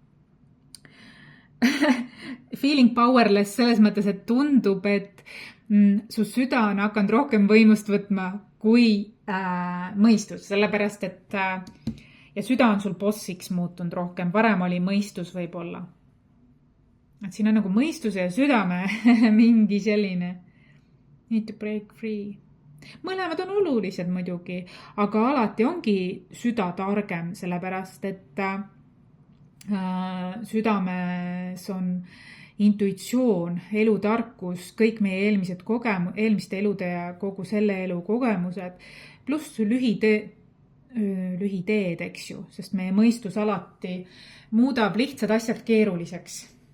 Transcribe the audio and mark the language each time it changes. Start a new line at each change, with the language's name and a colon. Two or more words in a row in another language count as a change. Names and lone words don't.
English: Feeling powerless
Estonian: selles mõttes, et tundub, et su süda on hakanud rohkem võimust võtma kui mõistus, sellepärast, et ja süda on sul bossiks muutunud rohkem, varem oli mõistus võib-olla. Et siin on nagu mõistuse ja südame mingi selline
English: need to break free.
Estonian: Mõlemad on olulised muidugi, aga alati ongi süda targem, sellepärast, et südames on intuitsioon, elutarkus, kõik meie eelmiste elude ja kogu selle elu kogemused, pluss lühiteed, eks ju, sest meie mõistus alati muudab lihtsad asjad keeruliseks.